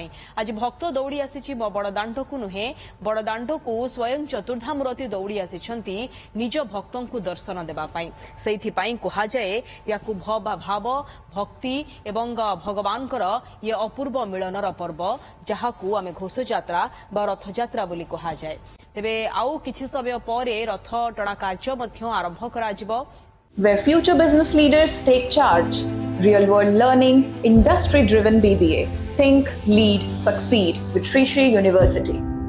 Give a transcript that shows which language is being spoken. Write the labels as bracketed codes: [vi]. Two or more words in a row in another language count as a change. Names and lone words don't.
[or] ଆଜି ଭକ୍ତ ଦୌଡ଼ି ଆସିଛି ବଡଦାଣ୍ଡକୁ ନୁହେଁ ବଡଦାଣ୍ଡକୁ ସ୍ୱୟଂ ଚତୁର୍ଦ୍ଧାମୂରତି ଦୌଡ଼ି ଆସିଛନ୍ତି ନିଜ ଭକ୍ତଙ୍କୁ ଦର୍ଶନ ଦେବା ପାଇଁ। ସେଇଥିପାଇଁ କୁହାଯାଏ ୟାକୁ ଭାବ ଭକ୍ତି ଏବଂ ଭଗବାନଙ୍କର ଇଏ ଅପୂର୍ବ ମିଳନର ପର୍ବ ଯାହାକୁ ଆମେ ଘୋଷଯାତ୍ରା ବା ରଥଯାତ୍ରା ବୋଲି କୁହାଯାଏ। ତେବେ ଆଉ କିଛି ସମୟ ପରେ ରଥ ଟଣା କାର୍ଯ୍ୟ ମଧ୍ୟ ଆରମ୍ଭ କରାଯିବ। [en] Where future business leaders take charge. Real world learning, industry driven BBA. Think, lead, succeed with Sri Sri University.